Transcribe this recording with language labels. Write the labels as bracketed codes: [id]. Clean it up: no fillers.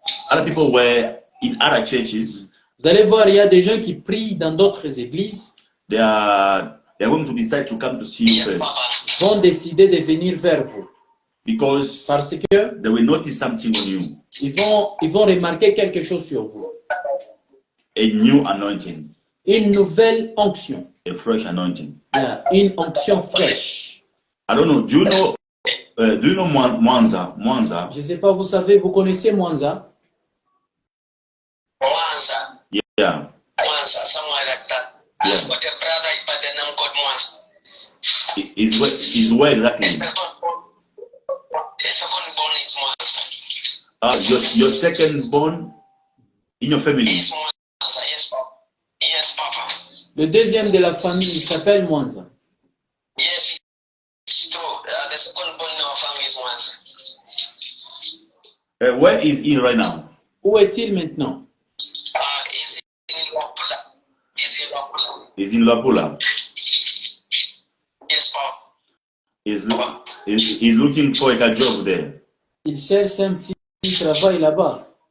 [en] other people were in other churches. [fr] Vous allez voir, il y a des gens qui prient dans d'autres églises. [en] They are going to decide to come to see you first. [fr] Vont décider de venir vers vous. [en] Because [fr] Parce que [en] they will notice something on you. [fr] ils vont remarquer quelque chose sur vous. [en] A new anointing. [fr] Une nouvelle onction. [en] A fresh anointing. [fr] Une onction fraîche. [en] I don't know. Do you know Mwanza? Mwanza? [fr] Je ne sais pas, vous savez, vous connaissez Mwanza? [en] Mwanza. Yeah. Mwanza, somewhere like that. Yeah. I've got a brother by the name called Mwanza. Is where exactly? The second born is Mwanza. Your second born in your family? Yes, Mwanza. Yes, Papa. Yes, Papa. [fr] Le deuxième de la famille, il s'appelle Mwanza. [en] Yes, it's true. The second born in our family is Mwanza. Where is he right now? [fr] Où est-il maintenant? [en] He's in Luapula. He's in Luapula. He's in Luapula. Yes, Papa. He's looking for a job there. [fr] Il cherche un petit travail là-bas.